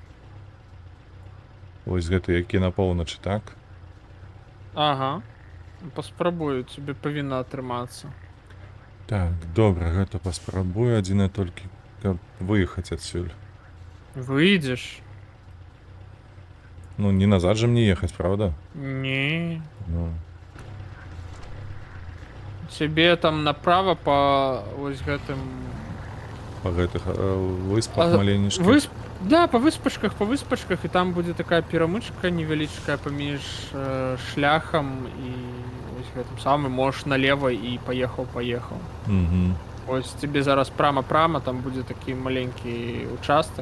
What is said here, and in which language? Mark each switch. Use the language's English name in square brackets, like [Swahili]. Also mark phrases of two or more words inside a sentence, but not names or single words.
[Belarusian] Вось гэта які на поўначы, так? Ага. Паспрабую, тебе павінна атрымацца. Так, добра, гэта паспрабую, адзінае толькі, каб выехаць адсюль. Выйдзеш? Ну, не назад же мне ехаць, правда? Не. Ну. Тебе там направо по ось гэтым... Па гэтых выспах маленечкіх. Да, по выспачках, і там будзе такая перамычка невялічкая паміж шляхам і ось гэтым самым, можаш налево і паехаў. Угу. Ось тебе зараз прама, там будзе такі маленькі участак.